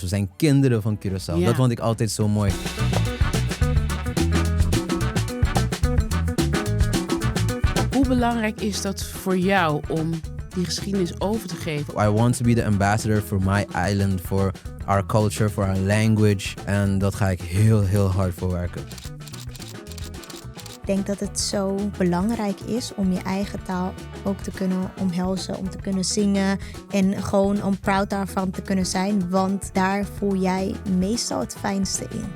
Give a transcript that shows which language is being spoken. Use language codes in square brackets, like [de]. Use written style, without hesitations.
[nl] We zijn kinderen van Curaçao. Ja. Dat vond ik altijd zo mooi. Hoe belangrijk is dat voor jou om die geschiedenis over te geven? [en] I want to be the ambassador for my island, for our culture, for our language. [nl] En dat ga ik heel, heel hard voor werken. Ik denk dat het zo belangrijk is om je eigen taal ook te kunnen omhelzen, om te kunnen zingen en gewoon om proud daarvan te kunnen zijn, want daar voel jij meestal het fijnste in.